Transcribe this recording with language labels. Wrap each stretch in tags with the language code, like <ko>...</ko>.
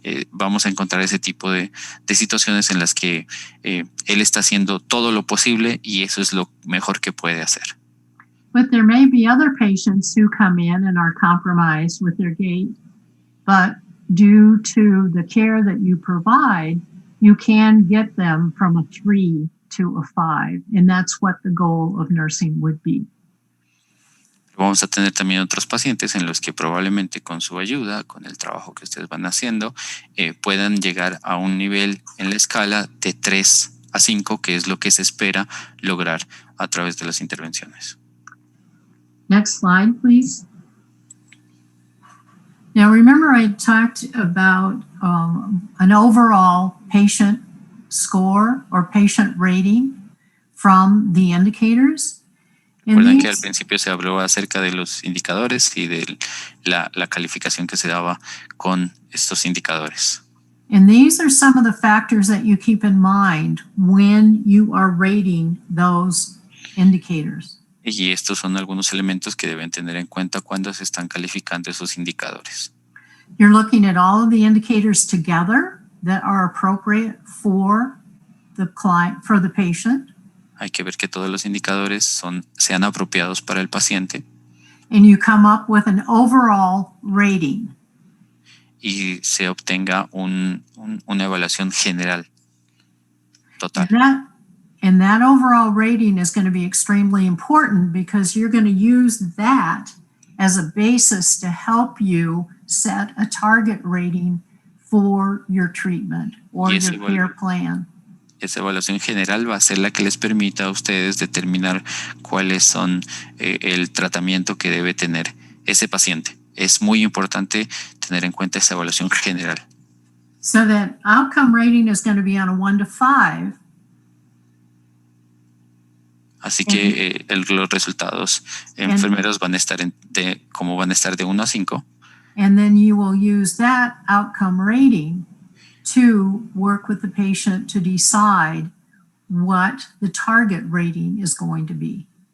<es>Vamos a encontrar ese tipo de situaciones en las que él está haciendo todo lo posible y eso es lo mejor que puede hacer.</es> <en>But there may be other patients who come in and are compromised with their gait, but due to the care that you provide, you can get them from a 3 to a 5, and that's what the goal of nursing would be.</en> <es>Vamos a tener también otros pacientes en los que probablemente con su ayuda, con el trabajo que ustedes van haciendo, puedan llegar a un nivel en la escala de 3 a 5, que es lo que se espera lograr a través de las intervenciones.</es> <en>Next slide, please. Now, remember I talked about an overall patient score or patient rating from the indicators.</en> <es>Recuerdan que al principio se habló acerca de los indicadores y de la calificación que se daba con estos indicadores.</es> <en>And these are some of the factors that you keep in mind when you are rating those indicators.</en> <es>Y estos son algunos elementos que deben tener en cuenta cuando se están calificando esos indicadores.</es> <en>You're looking at all of the indicators together that are appropriate for the client, for the patient.</en> <es>Hay que ver que todos los indicadores sean apropiados para el paciente.</es> <en>And you come up with an overall rating.</en> <es>Y se obtenga una evaluación general total.</es> <en>And that overall rating is going to be extremely important because you're going to use that as a basis to help you set a target rating for your treatment or your care plan.</en> <es>Esa evaluación general va a ser la que les permita a ustedes determinar cuáles son el tratamiento que debe tener ese paciente. Es muy importante tener en cuenta esa evaluación general.</es> <en>So that outcome rating is going to be on a 1 to 5.</en> <es>Así que los resultados enfermeros van a estar de 1 a 5.</es> <en>And then you will use that outcome rating to work with the patient to decide what the target rating is going to be.</en>